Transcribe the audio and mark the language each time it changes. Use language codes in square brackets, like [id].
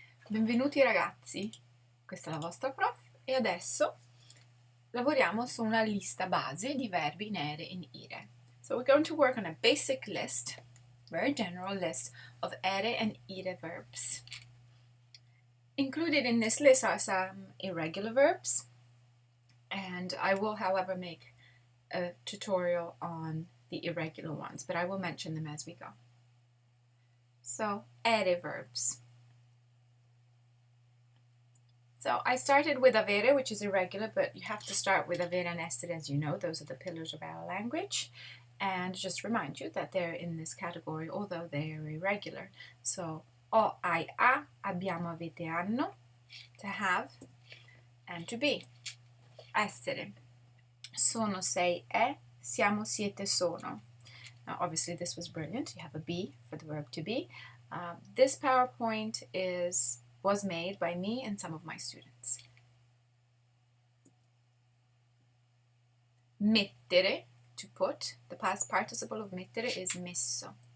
[it] Benvenuti ragazzi, questa è la vostra prof e adesso lavoriamo su una lista base di verbi in ere e in ire. [en] So we're going to work on a basic list, very general list of ere and ire verbs. Included in this list are some irregular verbs, and I will, however, make a tutorial on the irregular ones, but I will mention them as we go. So, ere verbs. So I started with avere, which is irregular, but you have to start with avere and essere, as you know. Those are the pillars of our language. And just remind you that they're in this category, although they are irregular. [it] So ho, hai, ha, abbiamo, avete, hanno, [en] to have, and to be. [it] Essere. Sono, sei, è, siamo, siete, sono. [en] Now, obviously, this was brilliant. You have a be for the verb to be. This PowerPoint was made by me and some of my students. Mettere, to put. The past participle of mettere is messo.